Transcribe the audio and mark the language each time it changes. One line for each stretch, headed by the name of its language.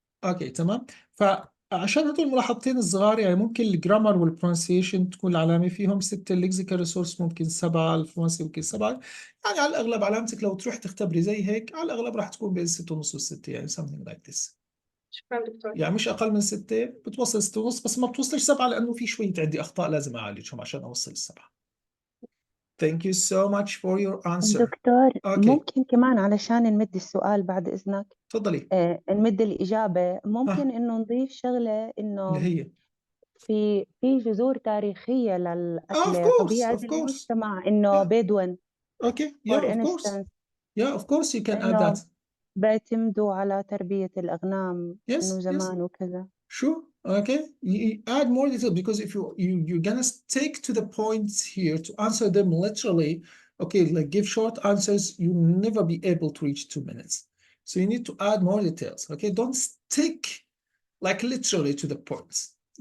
Arabic: اوكي تمام. فعشان هدول الملاحظتين الصغار، يعني ممكن الجرامر والبرونسيشن تكون العلامة فيهم 6، الليكسيكال ريسورس ممكن 7، الفرنسي ممكن 7. يعني على الأغلب علامتك لو تروح تختبري زي هيك على الأغلب راح تكون بين 6.5 و6، يعني
English: something like this.
Arabic: شكرا دكتور. يعني مش أقل من 6، بتوصل 6.5، بس ما بتوصلش 7 لأنه في شوية عندي أخطاء لازم أعالجهم عشان أوصل 7.
English: Thank you so much for your answer.
Arabic: دكتور ممكن كمان علشان نمد السؤال بعد إذنك. تفضلي. نمد الإجابة. ممكن إنه نضيف شغلة إنه اللي هي في جذور تاريخية للأكلة.
English: of
Arabic: طبيعة
English: course.
Arabic: المجتمع إنه بدون.
English: Okay, yeah, of course. Yeah, of course you can add that.
Arabic: بيعتمدوا على تربية الأغنام إنه
English: Yes.
Arabic: زمان وكذا.
English: Sure. Okay. You add more detail, because if you're gonna stick to the points here to answer them literally, okay, like give short answers, you'll never be able to reach 2 minutes. So you need to add more details. Okay, don't stick like literally to the points.